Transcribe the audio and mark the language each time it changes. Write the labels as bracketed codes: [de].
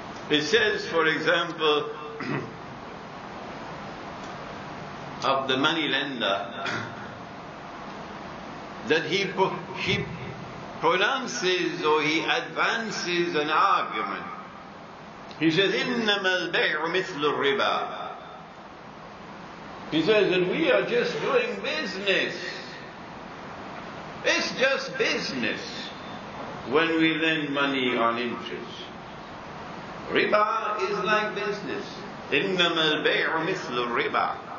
[en] It says, for example, of the money lender, that he pronounces or he advances an argument. He says, [ar] إِنَّمَا الْبَيْعُ مِثْلُ الرِّبَا. [en] He says that we are just doing business. It's just business when we lend money on interest. Riba is like business. [ar] إِنَّمَا الْبَيْعُ مِثْلُ الرِّبَا.